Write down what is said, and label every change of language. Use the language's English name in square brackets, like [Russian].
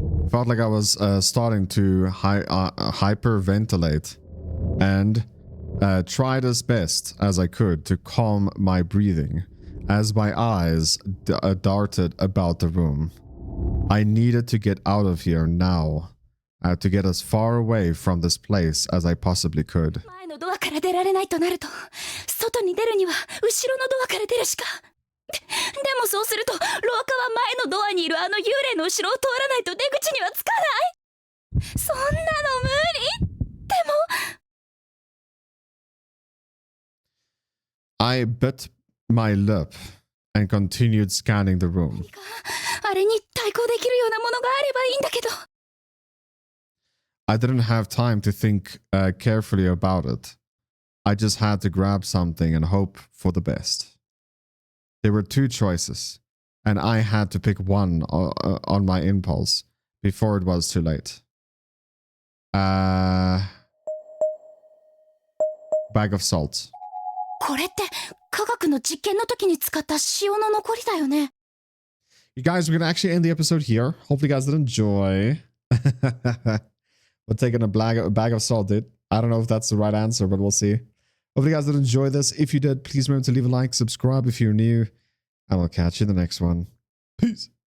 [English] Felt like I was starting to hyperventilate and tried as best as I could to calm my breathing as my eyes darted about the room. I needed to get out of here now, to get as far away from this place as I possibly could. [Japanese] 前のドアから出られないとなると、外に出るには後ろのドアから出るしか。でもそうすると、廊下は前のドアにいるあの幽霊の後ろを通らないと出口にはつかない。そんなの無理。でも。 [English] I bit my lip and continued scanning the room. [Japanese] あれに対抗できるようなものがあればいいんだけど。 [English] I didn't have time to think carefully about it. I just had to grab something and hope for the best. There were two choices, and I had to pick one on my impulse before it was too late. Bag of salt. [Japanese] これって科学の実験の時に使った塩の残りだよね。 [English] You guys, we're gonna actually end the episode here. Hopefully, you guys did enjoy. We're taking a bag of salt, dude. I don't know if that's the right answer, but we'll see. Hopefully, you guys did enjoy this. If you did, please remember to leave a like, subscribe if you're new, and we'll catch you in the next one. Peace.